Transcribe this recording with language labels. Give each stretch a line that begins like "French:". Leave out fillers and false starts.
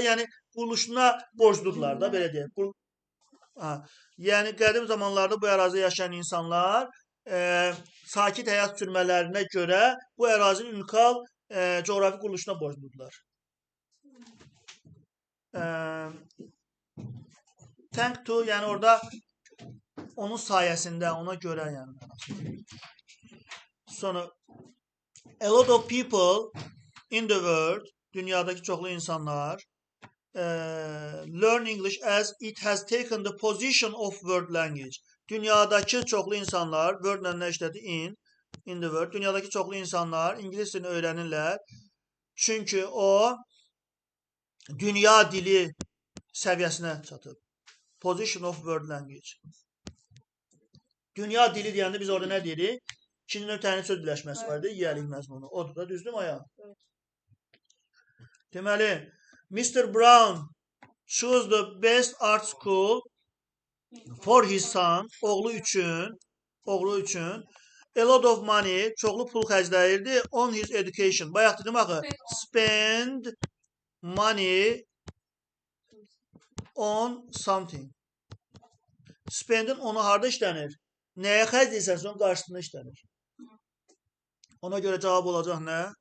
Azerbaijani: Yəni quruluşuna borcludurlar da belə deyək. Yəni qədim zamanlarda bu ərazidə yaşayan insanlar sakit həyat sürmələrinə görə bu ərazinin unikal coğrafi quruluşuna borcludurlar. Thank to yəni orada onun sayəsində, ona görə yəni.
English: Sonra a lot of people in the world,
Azerbaijani: dünyadakı çoxlu insanlar
English: learn English as it has taken the position of world language.
Azerbaijani: Dünyadakı çoxlu insanlar, word-lə nə işlədi?
English: In the world.
Azerbaijani: Dünyadakı çoxlu insanlar ingilis dilini öyrənirlər. Çünki o dünya dili səviyyəsinə çatıb.
English: Position of world language.
Azerbaijani: Dünya dili deyəndə biz orada nə deyirik? İkinci nöqtənin söz birləşməsi var idi, yiyəlik məzmunu. Odur da, düzdür mü ayaq? Deməli, Mr.
English: Brown chose the best art school for his son,
Azerbaijani: oğlu üçün
English: a lot of money,
Azerbaijani: çoxlu pul xərcləyirdi
English: on his education.
Azerbaijani: Bayaq dedim axı,
English: spend money on something.
Azerbaijani: Spendin onu harda işlənir? Nəyə xərcləyirsən, onun qarşısında işlənir. Ona görə cavab olacaq nə?